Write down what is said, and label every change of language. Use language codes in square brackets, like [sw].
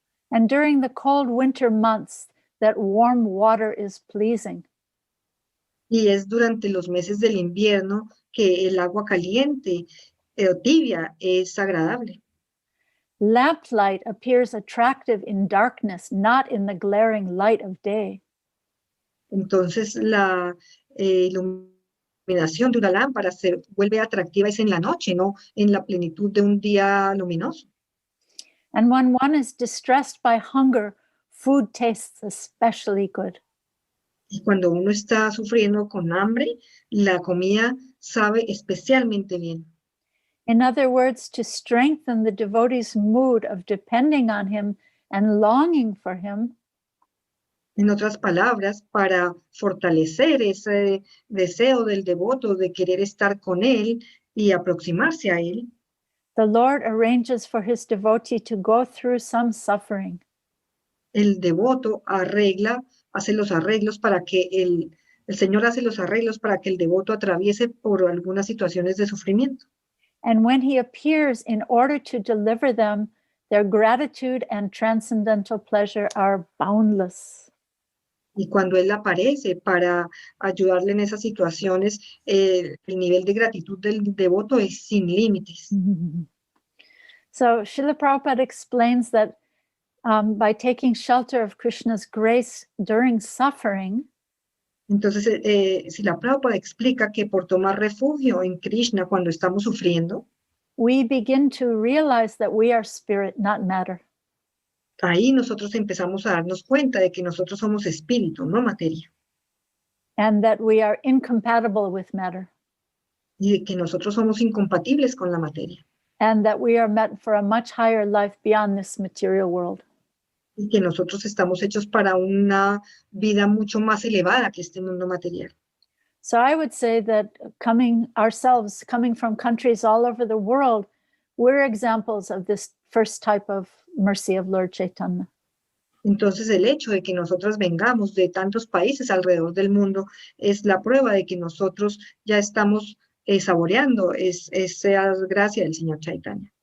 [en] And during the cold winter months, that warm water is pleasing. [es] Y es durante los meses del invierno que el agua caliente o tibia es agradable. [en] Lamplight appears attractive in darkness, not in the glaring light of day. [es] Entonces la iluminación de una lámpara se vuelve atractiva es en la noche, no en la plenitud de un día luminoso. [en] And when one is distressed by hunger, food tastes especially good. [es] Y cuando uno está sufriendo con hambre, la comida sabe especialmente bien. [en] In other words, to strengthen the devotee's mood of depending on him and longing for him, [es] En otras palabras, para fortalecer ese deseo del devoto de querer estar con él y aproximarse a él, [en] the Lord arranges for his devotee to go through some suffering. [es] el devoto hace los arreglos para que el Señor hace los arreglos para que el devoto atraviese por algunas situaciones de sufrimiento. [en] And when he appears in order to deliver them, their gratitude and transcendental pleasure are boundless. [es] Y cuando Él aparece para ayudarle en esas situaciones, el nivel de gratitud del devoto es sin límites. [en] So Srila Prabhupada explains that by taking shelter of Krishna's grace during suffering, [es] Entonces, Srila Prabhupada explica que por tomar refugio en Krishna cuando estamos sufriendo, [en] we begin to realize that we are spirit, not matter. [es] ahí nosotros empezamos a darnos cuenta de que nosotros somos espíritu, no materia, [en] And that we are incompatible with matter. [es] y de que nosotros somos incompatibles con la materia, [en] And that we are meant for a much higher life beyond this material world. [es] y que nosotros estamos hechos para una vida mucho más elevada que este mundo material. [en] So I would say that coming from countries all over the world, we're examples of this first type of mercy of Lord Chaitanya. [es] Entonces, el hecho de que nosotros vengamos de tantos países alrededor del mundo es la prueba de que nosotros ya estamos saboreando esa gracia del Señor Chaitanya.